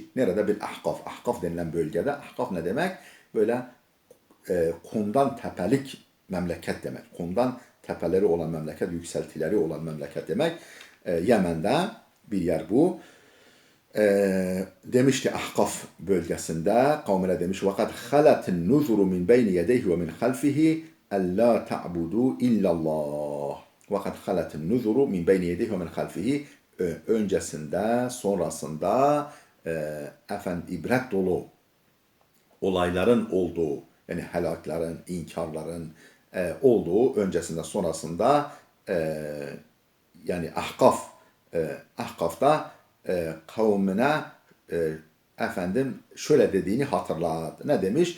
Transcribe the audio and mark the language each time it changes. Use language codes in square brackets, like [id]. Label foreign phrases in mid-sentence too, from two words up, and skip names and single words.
[tr] Nerede? Bir Ahkaf. Ahkaf denilen bölgede. Ahkaf ne demek? Böyle kumdan tepelik memleket demek. Kumdan tepeleri olan memleket, yükseltileri olan memleket demek. Yemen'de bir yer bu. Demişti Ahkaf bölgesinde kavmine demiş [ar] وَقَدْ خَلَتِ النُّذُرُ مِنْ بَيْنِ يَدَيْهِ وَمِنْ خَلْفِهِ أَلَّا تَعْبُدُوا إِلَّا اللّٰهِ وَقَدْ خَلَتِ النُّذُرُ مِنْ بَيْنِ يَدَيْهِ وَمِنْ خَلْفِهِ [tr] öncesinde, sonrasında ibret dolu olayların olduğu, yani helakların, inkarların olduğu öncesinde, sonrasında yani Ahkaf'ta kavmine şöyle dediğini hatırlat. Ne demiş?